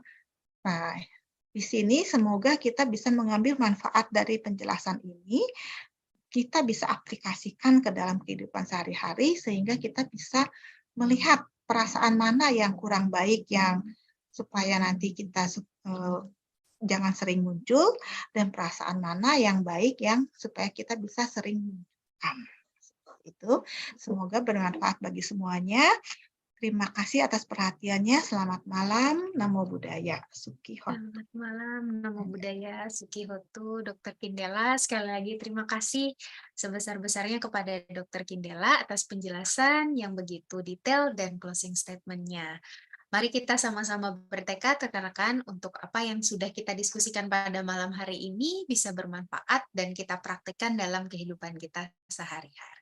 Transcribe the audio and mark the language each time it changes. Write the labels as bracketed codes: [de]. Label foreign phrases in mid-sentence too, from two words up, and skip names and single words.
[id] Nah, di sini semoga kita bisa mengambil manfaat dari penjelasan ini, kita bisa aplikasikan ke dalam kehidupan sehari-hari sehingga kita bisa melihat perasaan mana yang kurang baik yang supaya nanti kita jangan sering muncul, dan perasaan mana yang baik yang supaya kita bisa sering munculkan. Itu semoga bermanfaat bagi semuanya. Terima kasih atas perhatiannya. Selamat malam. [pi] Namo Buddhaya. Sukiho. [id] Selamat malam, [pi] Namo Buddhaya, Sukihotu, [id] Dr. Kindela. Sekali lagi terima kasih sebesar-besarnya kepada Dr. Kindela atas penjelasan yang begitu detail dan [en] closing statement- [id] nya. Mari kita sama-sama bertekad, rekan-rekan, untuk apa yang sudah kita diskusikan pada malam hari ini bisa bermanfaat dan kita praktikkan dalam kehidupan kita sehari-hari.